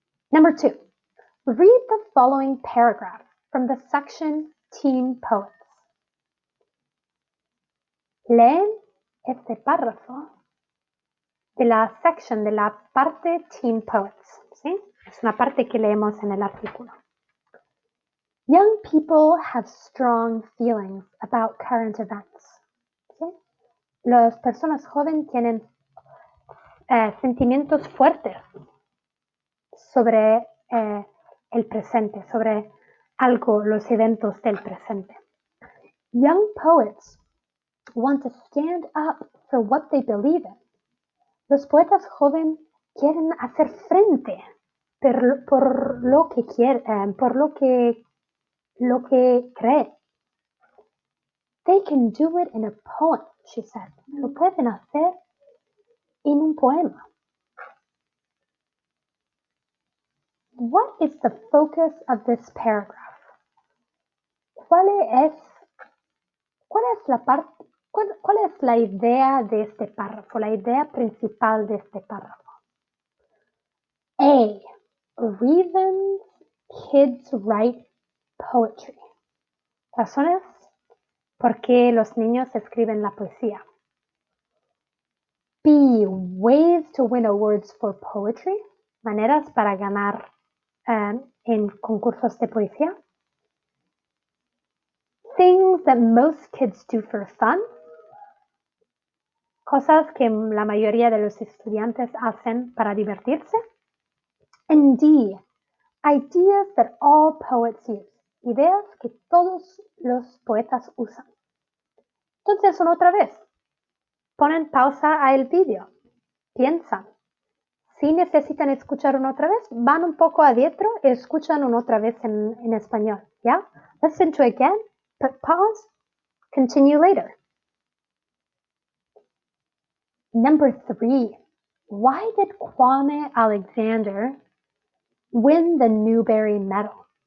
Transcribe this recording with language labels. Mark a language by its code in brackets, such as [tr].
[en] Number 2, read the following paragraph from the section Teen Poets. [es] Leen este párrafo de la section, de la parte Teen Poets, ¿sí? Es una parte que leemos en el artículo. [en] Young people have strong feelings about current events. [es] ¿Sí? Las personas jóvenes tienen sentimientos fuertes sobre el presente, sobre algo, los eventos del presente. [en] Young poets want to stand up for what they believe in. [es] Los poetas jóvenes quieren hacer frente por lo que quieren, por lo que creen. [en] They can do it in a poem, she said. [es] Lo pueden hacer en un poema. [en] What is the focus of this paragraph? [es] ¿Cuál es la idea de este párrafo? La idea principal de este párrafo. A. [en] Reasons kids write poetry. [es] Razones por qué los niños escriben la poesía. [en] B. Ways to win awards for poetry. [es] Maneras para ganar en concursos de poesía. [en] Things that most kids do for fun. [es] Cosas que la mayoría de los estudiantes hacen para divertirse. [en] And D. Ideas that all poets use. [es] Ideas que todos los poetas usan. Entonces, otra vez, ponen pausa al vídeo, piensan. Si necesitan escuchar una otra vez, van un poco adentro y escuchan una otra vez en español. ¿Ya? [en] Listen to it again, put pause, continue later. Number 3. Why did Kwame Alexander win the Newbery Medal?